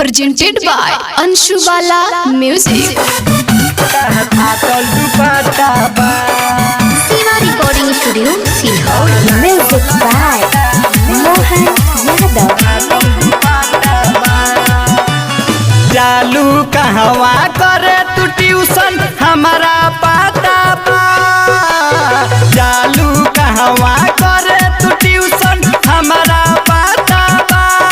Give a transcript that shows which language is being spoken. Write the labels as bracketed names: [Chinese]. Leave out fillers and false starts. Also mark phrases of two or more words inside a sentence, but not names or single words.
[English] presented by Anshu Bala Music. Siva Recording Studio, Silhaur. Music by Mohan Yadav. [Bhojpuri] चालू कहवा करे तू ट्यूशन हमारा पता बा। चालू कहवा करे तू ट्यूशन हमारा पता बा।